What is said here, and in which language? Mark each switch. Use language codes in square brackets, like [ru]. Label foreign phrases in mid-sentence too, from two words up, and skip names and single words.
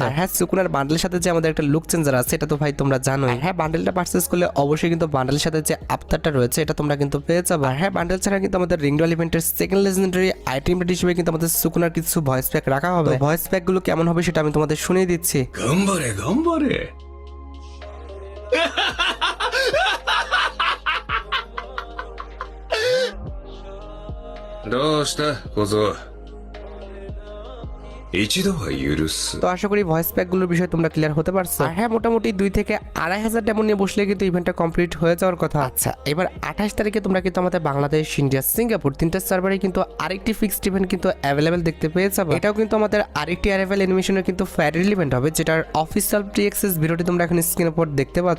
[bn] আর হ্যাঁ, সুকুনার বান্ডেলের সাথে যে আমাদের একটা [en] look changer [bn] আছে, এটা তো ভাই তোমরা জানোই। হ্যাঁ, বান্ডেলটা পারচেজ করলে অবশ্যই কিন্তু বান্ডেলের সাথে যে আফতারটা রয়েছে এটা তোমরা কিন্তু পেয়ে যাবে। আর হ্যাঁ, বান্ডেল ছাড়া কিন্তু আমাদের রিং রয়্যাল ইভেন্টের [en] second legendary item [bn] হিসেবে কিন্তু আমাদের সুকুনার কিছু [en] voice pack [bn] রাখা হবে। [en] voice pack [bn] গুলো কেমন হবে সেটা আমি তোমাদের শুনিয়ে দিচ্ছি। [ja] 頑張れ 頑張れどうした小僧一度は許す [bn] তো আশা করি [en] voice pack [bn] গুলোর বিষয়ে তোমরা ক্লিয়ার হতে পারছো। আর হ্যাঁ, মোটামুটি 2 থেকে 2500 ডায়মন্ড নিয়ে বসলে কিন্তু ইভেন্টটা কমপ্লিট হয়ে যাওয়ার কথা। আচ্ছা, এবার 28 তারিখে তোমরা কিন্তু আমাদের বাংলাদেশ, ইন্ডিয়া, সিঙ্গাপুর তিনটা সার্ভারে কিন্তু আরেকটি [en] fixed event [bn] কিন্তু অ্যাভেলেবেল দেখতে পেয়ে যাবে। এটাও কিন্তু আমাদের আরেকটি অ্যারাইভাল অ্যানিমেশনের কিন্তু ফ্যাডেল ইভেন্ট হবে, যেটার [en] official pre access [bn] ভিডিওটি তোমরা এখন স্ক্রিনের উপর দেখতে পাচ্ছ।